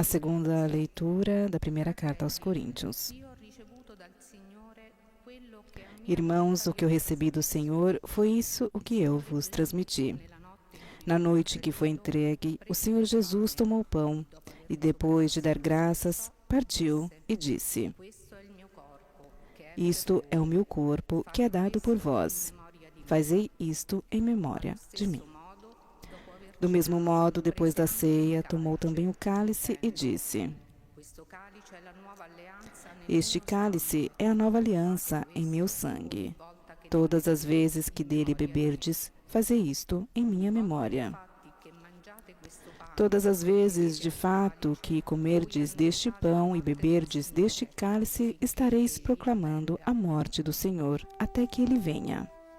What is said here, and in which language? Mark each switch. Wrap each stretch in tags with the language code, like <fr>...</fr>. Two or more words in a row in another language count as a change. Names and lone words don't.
<pt>A segunda leitura da primeira carta aos Coríntios.</pt> <it>Io ho ricevuto dal Signore quello che a me</it> <pt>Irmãos, o que eu recebi do Senhor foi isso o que eu vos transmiti.</pt> <it>nella notte</it> <pt>Na noite em que foi entregue, o Senhor Jesus tomou o pão e, depois de dar graças, partiu e disse:</pt> <it>questo è il mio corpo che è</it> <pt>Isto é o meu corpo que é dado por vós. Fazei isto em memória de mim. Do mesmo modo, depois da ceia, tomou também o cálice e disse:</pt> <it>questo calice è la nuova alleanza nel</it> <pt>Este cálice é a nova aliança em meu sangue.</pt> <it>volta che</it> <pt>Todas as vezes que dele beberdes, fazei isto em minha memória.</pt> <it>fatti che mangiate questo pane</it> <pt>Todas as vezes, de fato, que comerdes deste pão e beberdes deste cálice, estareis proclamando a morte do Senhor, até que ele venha.</pt>